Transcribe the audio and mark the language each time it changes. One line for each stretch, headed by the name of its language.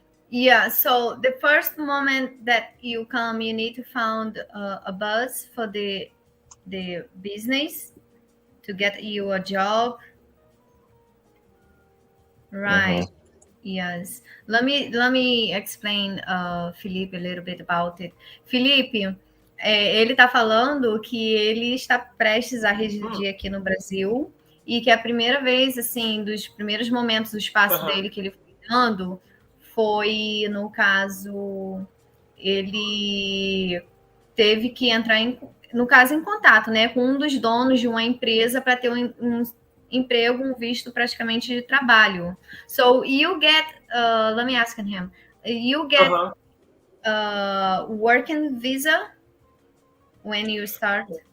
English: Yeah, so the first moment that you come, you need to find a bus for the business to get you a job, right? Yes. Let me explain, Felipe, a little bit about it.
Portuguese: Felipe, ele está falando que ele está prestes a residir aqui no Brasil e que a primeira vez, assim, dos primeiros momentos do espaço dele que ele foi dando foi, no caso, ele teve que entrar em contato, né, com um dos donos de uma empresa para ter um emprego, um visto praticamente de trabalho.
English: So you get, let me ask him, you get working visa when you start?